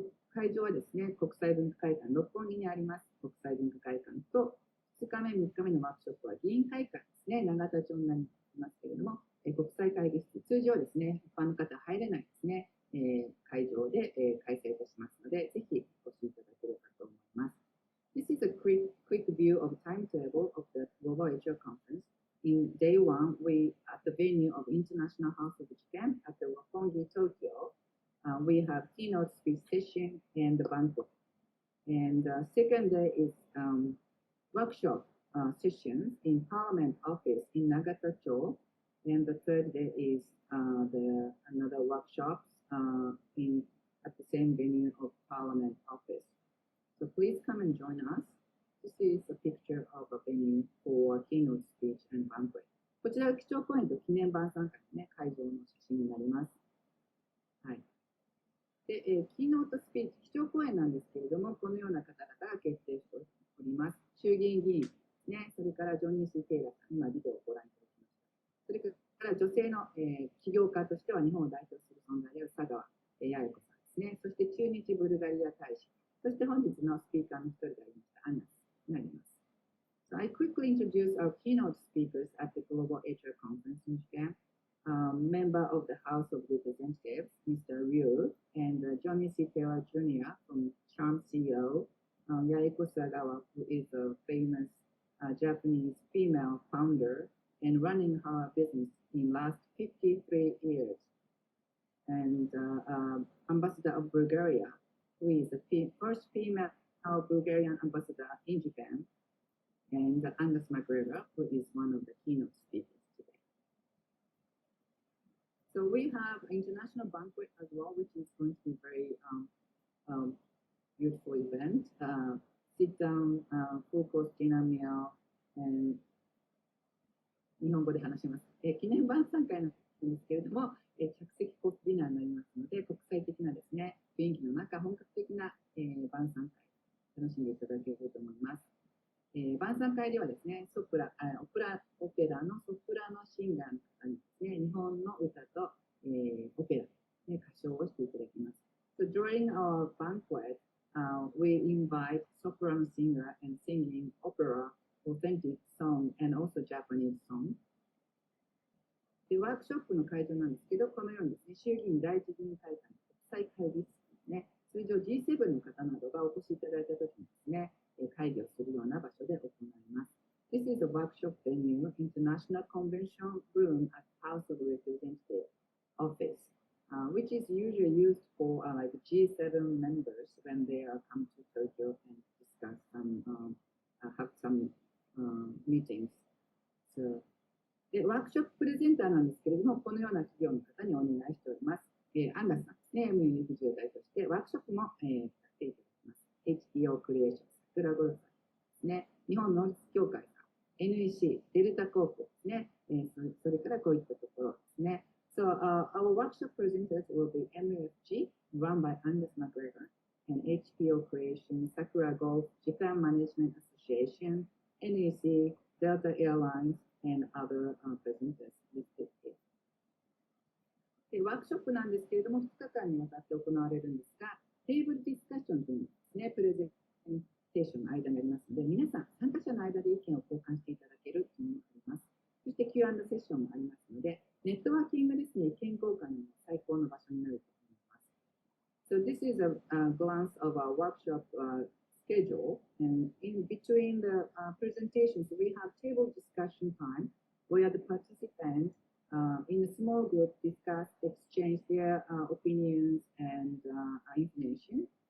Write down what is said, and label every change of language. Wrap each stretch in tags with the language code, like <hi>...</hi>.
<ja>会場はですね、国際文化会館、六本木にあります国際文化会館と、2日目、3日目のワークショップは議員会館ですね、永田町になりますけれども、国際会議室、通常はですね、一般の方は入れないですね、会場で、開催いたしますので、ぜひお越しいただければと思います。</ja> <en>This is a quick view of timetable of the Global HR Conference. In day one, we at the venue of International House of Japan at the Roppongi, Tokyo. We have keynote speech session and the banquet. And second day is workshop sessions in Parliament office in Nagata-cho. And the third day is another workshop at the same venue of Parliament office. So please come and join us. This is a picture of a venue for keynote speech and banquet.</en> <ja>こちらは基調講演と記念晩餐会ですね、会場の写真になります。はい。で、キーノートスピーチ、基調講演なんですけれども、このような方々が決定しております。衆議院議員ですね、それからジョニー・テイラーさん、今ビデオをご覧いただきました。それから女性の、起業家としては日本を代表する存在である佐川八重子さんですね、そして駐日ブルガリア大使、そして本日のスピーカーの一人でありましたアンナスになります。</ja> <en>So I quickly introduce our keynote speakers at the Global HR Conference in Japan. Member of the House of Representatives, Mr. Ryu, and Johnny C. Taylor Jr. from Shrm CEO, Yaeko Sagawa, who is a famous Japanese female founder and running her business in last 53 years. And Ambassador of Bulgaria, who is the first female Bulgarian ambassador in Japan, and Angus McGregor, who is one of the keynote speakers today. So we have an international banquet as well, which is going to be a very beautiful event. Sit down, full course dinner meal, and</en> <ja>日本語で話します。記念晩餐会なんですけれども、着席コースディナーになりますので、国際的なですね、雰囲気の中、本格的な、晩餐会、楽しんでいただければと思います。晩餐会ではですね、オペラのソプラノシンガーの方にですね、日本の歌と、オペラ、ね、歌唱をしていただきます。</ja> <en>So during our banquet, we invite soprano singer and singing opera, authentic song, and also Japanese song.</en> <ja>で、ワークショップの会場なんですけど、このようにですね、衆議院第一議員会館国際会議室ですね、通常 G7 の方などがお越しいただいたときにですね、会議をするような場所で行います。</ja> <en>This is a workshop venue, International Convention Room at House of Representatives office, which is usually used for like G7 members when they come to Tokyo and discuss some have some meetings.</en> <ja>So, で、ワークショッププレゼンターなんですけれども、このような企業の方にお願いしております。アンガスさんですね、MUFJ代として、ワークショップも、させていただきます。 HPO クリエーション、桜ゴルフさんですね、日本農実協会さん、NEC、デルタコープですね、それからこういったところですね。</ja> <en>So, our workshop presenters will be MUFG, run by Angus McGregor, and HPO Creation, Sakura Golf, Japan Management Association, NEC, Delta Airlines, and other presenters listed here.</en> <ja>で、ワークショップなんですけれども、2日間にわたって行われるんですが、テーブルディスカッションというのですね、プレゼンテーションの間にありますので、皆さん、参加者の間で意見を交換していただけるというのがあります。そして Q&A セッションもありますので、ネットワーキングですね、意見交換にも最高の場所になると思います。</ja> <en>So this is a glance of our workshop schedule, and in between the presentations, we have table discussion time where the participants in a small group discuss, exchange their opinions and information.</en>